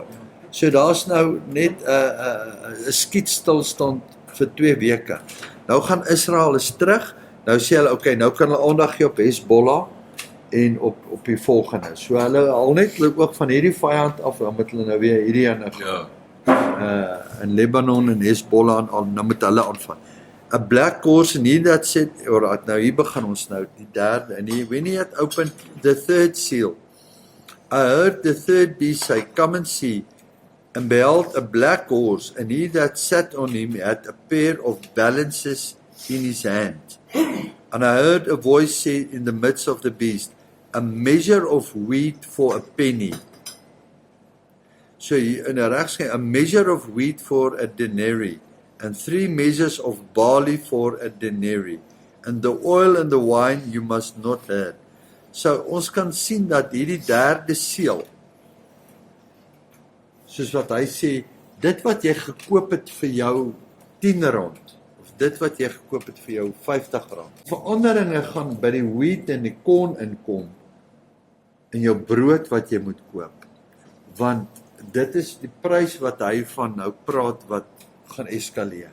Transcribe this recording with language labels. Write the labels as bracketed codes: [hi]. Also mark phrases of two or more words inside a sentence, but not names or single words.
[af] So daar's nou net 'n skietstilstand vir 2 weke. Nou gaan Israel is terug. Nou sê hulle okay, nou kan hulle aandag gee op Hezbollah en op die volgende. So hulle al net hulle oog van hierdie vyand af, dan moet hulle nou weer hierdie ene in Lebanon en Hezbollah en al nou met hulle aanvang. [en] A black horse and he that said, alright, [af] nou hier begin ons nou die derde [en] and when he had opened the third seal, I heard the third beast say, come and see, and beheld a black horse, and he that sat on him had a pair of balances in his hand. And I heard a voice say in the midst of the beast, a measure of wheat for a penny. So in a regsky, a measure of wheat for a denary, and 3 measures of barley for a denary, and the oil and the wine you must not have. [af] So ons kan sien dat hierdie derde seël, soos wat hy sê, dit wat jy gekoop het vir jou R10, of dit wat jy gekoop het vir jou R50, veranderinge gaan by die wheat en die corn inkom, in jou brood wat jy moet koop, want dit is die prys wat hy van nou praat wat gaan eskaleer.